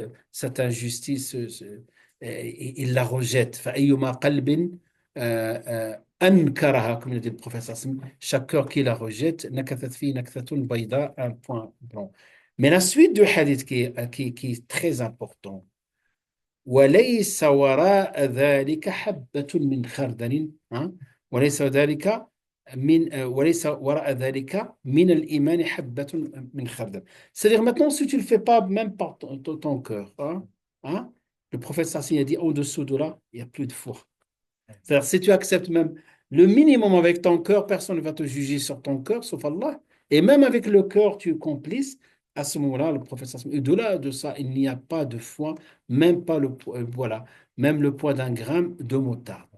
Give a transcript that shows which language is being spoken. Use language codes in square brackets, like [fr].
[fr] Cette injustice, il la rejette. [ar] فأيما قلب أنكرها, [fr] comme le dit le professeur Hassan, chaque cœur qui la rejette, [ar] نكثت فيه نكثة بيضاء, [fr] un point blanc. Mais la suite du hadith qui est très important. [ar] وليس وراء ذلك حبة من خردل, hein, وليس ذلك وليس وراء ذلك من الإيمان حبة من خردل. [fr] C'est-à-dire maintenant, si tu ne le fais pas même par ton cœur, hein, le prophète Sassi a dit au-dessous de là, il n'y a plus de foi. C'est-à-dire, si tu acceptes même le minimum avec ton cœur, personne ne va te juger sur ton cœur, sauf Allah. Et même avec le cœur, tu es complice. À ce moment-là, le prophète, et au-delà de ça, il n'y a pas de foi, même pas voilà, même le poids d'un gramme de moutarde.